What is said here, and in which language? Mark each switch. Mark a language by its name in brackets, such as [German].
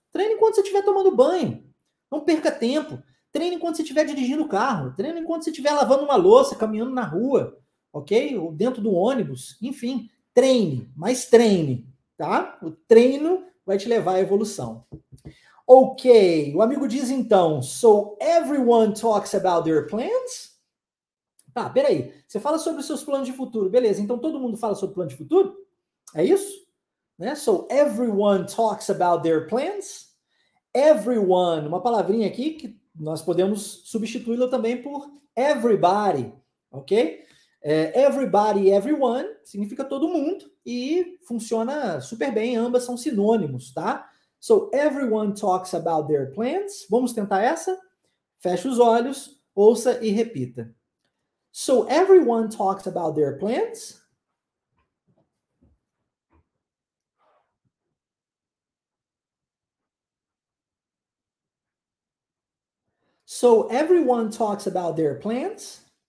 [Portuguese] Treine enquanto você estiver tomando banho. Não perca tempo. Treine enquanto você estiver dirigindo o carro. Treine enquanto você estiver lavando uma louça, caminhando na rua, ok? Ou dentro do ônibus. Enfim, treine, mas treine, tá? O treino vai te levar à evolução. Ok, o amigo diz então, [English] so everyone talks about their plans? [Portuguese] Tá, peraí. Você fala sobre os seus planos de futuro, beleza? Então todo mundo fala sobre plano de futuro? É isso? Né? [English] So everyone talks about their plans? [Portuguese] Everyone, uma palavrinha aqui que nós podemos substituí-la também por everybody, ok? Everybody, everyone significa todo mundo e funciona super bem, ambas são sinônimos, tá? [English] So everyone talks about their plans. [Portuguese] Vamos tentar essa? Feche os olhos, ouça e repita. [English] So everyone talks about their plans? So everyone talks about their plans?